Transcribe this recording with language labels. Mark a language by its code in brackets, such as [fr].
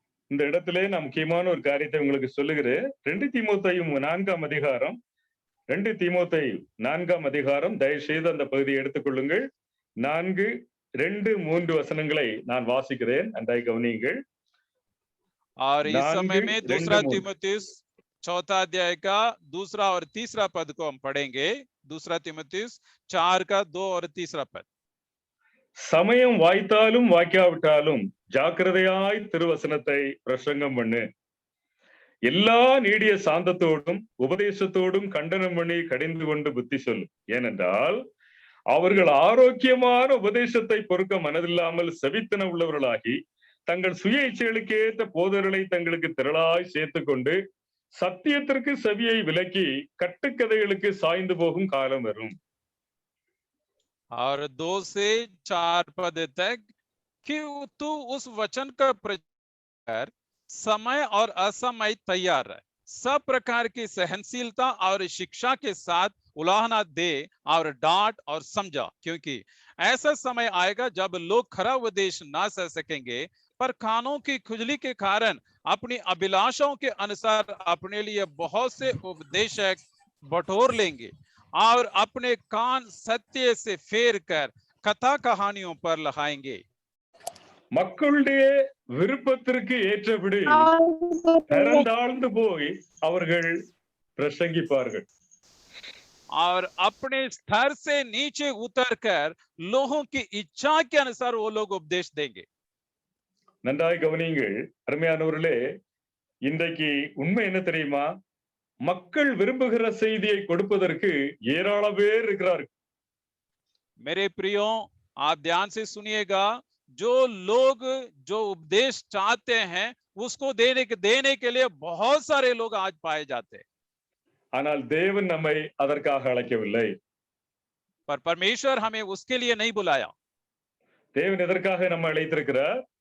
[ta] இந்த இடத்திலே நான் முக்கியமான ஒரு காரியத்தை உங்களுக்கு சொல்லுகிறேன். 2 தீமோத்தேயு 4ஆம் அதிகாரம் 2 தீமோத்தேயு 4ஆம் அதிகாரம், தயவு செய்து அந்த பகுதியை எடுத்துக்கொள்ளுங்கள். 4, 2, 3 வசனங்களை நான் வாசிக்கிறேன், நன்றாய் கவனியுங்கள். [hi] और इस समय 4, में 2, दूसरा 3. तीमुथियुस 4 अध्याय का 2 और 3 पद को हम पढ़ेंगे। दूसरा तीमुथियुस 4 का 2 और 3 पद। [ta] சமயம் வாய்த்தாலும் வாய்க்காவிட்டாலும் ஜாக்கிரதையாய் திருவசனத்தை பிரசங்கம் பண்ணு. எல்லா நீடிய சாந்தத்தோடும் உபதேசத்தோடும் கண்டனம் பண்ணி கடிந்து கொண்டு புத்தி சொல்லு. ஏனென்றால் அவர்கள் ஆரோக்கியமான உபதேசத்தை பொறுக்க மனதில்லாமல் செவித்தன உள்ளவர்களாகி தங்கள் சுய இச்சைகளுக்கு ஏற்ற போதர்களை தங்களுக்கு திரளாய் சேர்த்துக் கொண்டு சத்தியத்திற்கு செவியை விலக்கி கட்டுக்கதைகளுக்கு சாய்ந்து போகும் காலம் வரும். [hi] और 2 से 4 पद तक कि तू उस वचन का प्रचार समय और असमय तैयार है, सब प्रकार की सहनशीलता और शिक्षा के साथ उलाहना दे और डांट और समझा, क्योंकि ऐसा समय आएगा जब लोग खरा उपदेश ना सह सकेंगे, पर कानों की खुजली के कारण अपनी अभिलाषाओं के अनुसार अपने लिए बहुत से उपदेशक बटोर लेंगे और अपने कान सत्य से फेर कर कथा कहानियों पर लगाएंगे। [ta] மக்களுடைய விருப்பத்திற்கு ஏற்றபடி தரந்தாழ்ந்து போய் அவர்கள் பிரசங்கிப்பார்கள். [hi] और अपने स्तर से नीचे उतरकर लोगों की इच्छा के अनुसार वो लोग उपदेश देंगे। [ta] நன்றாய் கவனியுங்கள் அருமையானவர்களே, இன்றைக்கு உண்மை என்ன தெரியுமா? மக்கள் விரும்புகிற செய்தியை கொடுப்பதற்கு ஏராளம் பேர் இருக்கிறார்கள். [hi] मेरे प्रियो, आप ध्यान से सुनिएगा, जो लोग जो उपदेश चाहते हैं उसको देने के लिए बहुत सारे लोग आज पाए जाते हैं, [ta] ஆனால் தேவன் நம்மை அதற்காக அழைக்கவில்லை. [hi] पर परमेश्वर हमें उसके लिए नहीं बुलाया। [ta] தேவன் எதற்காக நம்மை அழைத்திருக்கிறார்?